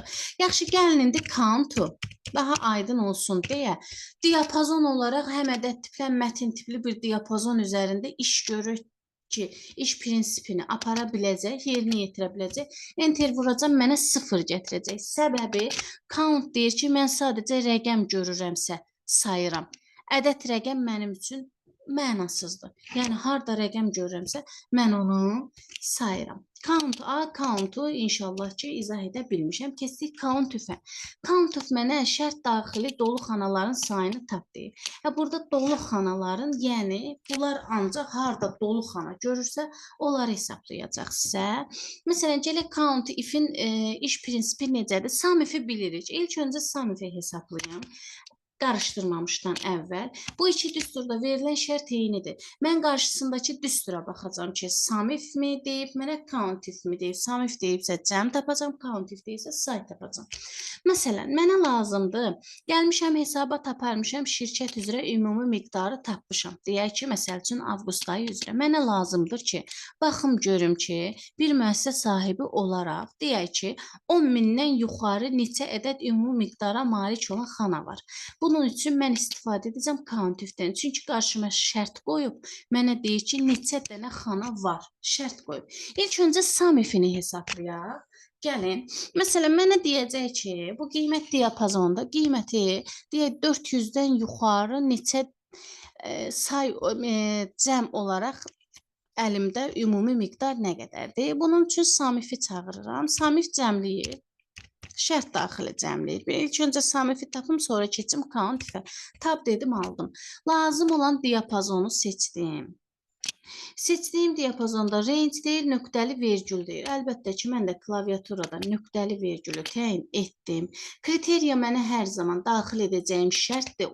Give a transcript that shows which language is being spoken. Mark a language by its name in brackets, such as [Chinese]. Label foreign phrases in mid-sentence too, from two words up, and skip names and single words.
[Azerbaijani] Yaxşı, gəlin indi count-u daha aydın olsun deyə diapazon olaraq həm ədəd tipli, həm mətin tipli bir diapazon üzərində iş görür ki, iş prinsipini apara biləcək, yerinə yetirə biləcək. Enter vuracam, mənə 0 gətirəcək. Səbəbi count deyir ki, mən sadəcə rəqəm görürəmsə sayıram. Ədəd rəqəm mənim üçün mənasızdır. Yəni, harada rəqəm görürəmsə, mən onu sayıram. Count A, count-u inşallah ki, izah edə bilmişəm. Keçdik count if-ə. Count if mənə şərt daxili dolu xanaların sayını tap deyir. Burada dolu xanaların, yəni bunlar ancaq harada dolu xana görürsə, onları hesablayacaq sizə. Məsələn, gələk count if-in iş prinsipi necədir? Sum if-i bilirik. İlk öncə sum if-i hesablayım. Qarışdırmamışdan əvvəl. Bu iki düsturda verilən şərt eynidir. Mən qarşısındakı düstura baxacam ki, sum if mi deyib, mənə count if mi deyib. Sum if deyibsə cəm tapacam, count if deyibsə say tapacam. Məsələn, mənə lazımdır. Gəlmişəm hesaba taparmışam, şirkət üzrə ümumi miqdarı tapmışam. Deyək ki, məsəl üçün avqust ayı üzrə. Mənə lazımdır ki, baxım görüm ki, bir müəssisə sahibi olaraq, deyək ki, 10 mindən yuxarı neçə ədəd ümumi miqdara malik olan xana var. Bunun üçün mən istifadə edəcəm count if-dən. Çünki qarşıma şərt qoyub, mənə deyir ki, neçə dənə xana var. Şərt qoyub. İlk öncə sum if-ini hesablayaq. Gəlin. Məsələn, mənə deyəcək ki, bu qiymət diapazonda qiyməti deyək 400-dən yuxarı neçə cəm olaraq əlimdə ümumi miqdar nə qədərdir? Bunun üçün sum if-i çağırıram. Sum if cəmləyir. Şərt daxili cəmləyir. İlk öncə sum if-i tapım, sonra keçim count if-ə. Tab dedim, aldım. Lazım olan diapazonu seçdim. Seçdiyim diapazonda range deyir, nöqtəli vergül deyir. Əlbəttə ki, mən də klaviaturada nöqtəli vergülü təyin etdim. Kriteriya mənə hər zaman daxil edəcəyim şərtdir.